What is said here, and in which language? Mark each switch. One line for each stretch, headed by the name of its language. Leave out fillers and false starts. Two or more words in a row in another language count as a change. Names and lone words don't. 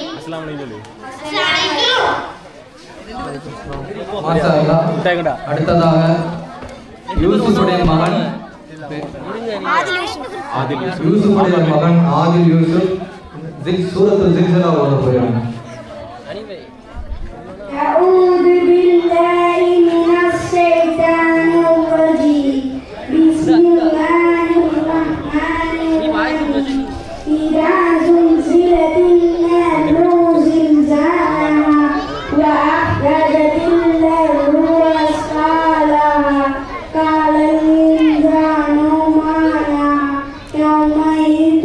Arabic: السلام عليكم. ما شاء الله. டேகுடா.
Tamil: அடுத்ததாக யூசுஃபுடைய மகன் யூசுஃபுடைய மகன் ஆதில் யூசுப்
Arabic: سورة الزلزلة
Tamil: ஓத போகிறாங்க.
Arabic: أعوذ بالله من الشيطان الرجيم بسم الله الرحمن الرحيم إذا زلزلت الأرض زلزالها وأخرجت الأرض أثقالها قال الإنسان ما لها يومئذ